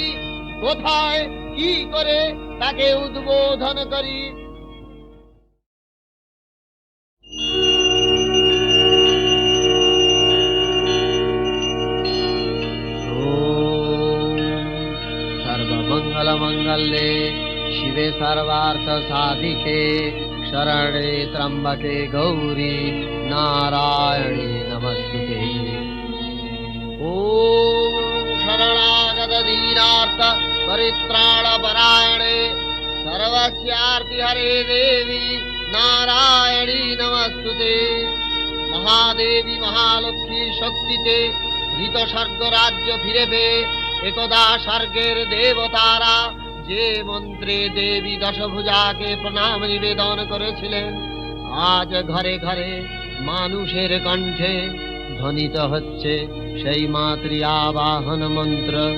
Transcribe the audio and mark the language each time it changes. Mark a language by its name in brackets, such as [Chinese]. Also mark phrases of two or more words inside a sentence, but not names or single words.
[Bangla] কোথায়, কি করে তাকে উদ্বোধন করি? [Sanskrit] সর্বমঙ্গল মঙ্গলে শিবে সর্বার্থ সাধিকে, শরণে ত্র্যম্বকে গৌরী নারায়ণী নমস্তুতে। ওম শরণাগত দীনার্থ परित्राण परायणे सर्वस्यार्ति हरे देवी नारायणी नमस्तुते। महादेवी महालक्ष्मी शक्तिते [Bangla] মৃত স্বর্গ রাজ্য ফিরে পেয়ে একদা স্বর্গের দেবতারা যে মন্ত্রে দেবী দশভুজাকে প্রণাম নিবেদন করেছিলেন, আজ ঘরে ঘরে মানুষের কণ্ঠে ধ্বনিত হচ্ছে সেই মাতৃ আবাহন মন্ত্র।